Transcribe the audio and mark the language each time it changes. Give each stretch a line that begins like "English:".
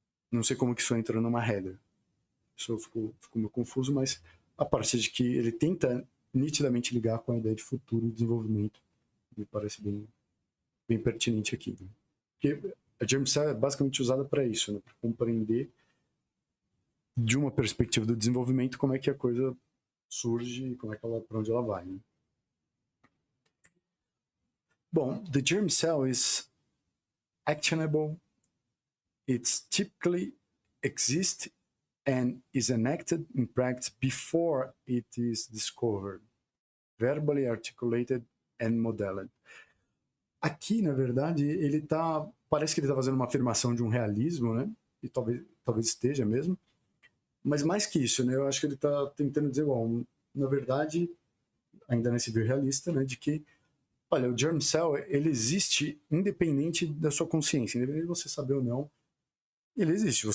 Portuguese: Não sei como que isso entra numa regra. Isso ficou meio confuso, mas a partir de que ele tenta nitidamente ligar com a ideia de futuro e desenvolvimento, me parece bem pertinente aqui. Né? Porque a germ cell é basicamente usada para isso, né? Para compreender de uma perspectiva do desenvolvimento como é que a coisa surge e como é que para onde ela vai. Né? Bom,
English: the germ cell is actionable. It's typically exists and is enacted in practice before it is discovered, verbally articulated and modeled.
Portuguese: Aqui, na verdade, parece que ele está fazendo uma afirmação de um realismo, né? E talvez esteja mesmo. Mas mais que isso, né? Eu acho que ele está tentando dizer, bom, na verdade, ainda nesse view realista, né? De que, olha, o germ cell, ele existe independente da sua consciência, independente de você saber ou não, ele existe.